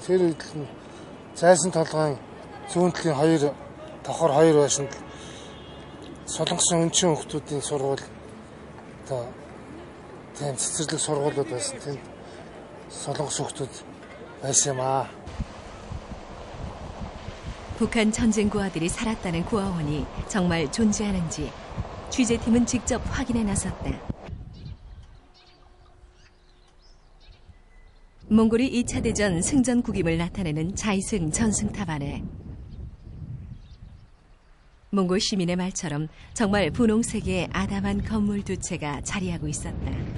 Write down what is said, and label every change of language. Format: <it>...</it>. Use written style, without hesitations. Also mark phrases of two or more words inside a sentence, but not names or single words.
<mn>Тэр үед л зайсан толгойн зүүн талын 2 давхар 2 байшинд солонгосын өнчин хүмүүсийн сургууль одоо тийм цэцэрлэг сургуулиуд байсан. Тэнд солонгос хүмүүс байсан юм аа.</mn> <ko>북한 전쟁 고아들이 살았다는 고아원이 정말 존재하는지 취재팀은 직접 확인해 나섰다. 몽골이 2차 대전 승전국임을 나타내는 자이승 전승탑 안에 몽골 시민의 말처럼 정말 분홍색의 아담한 건물 두 채가 자리하고 있었다.</ko>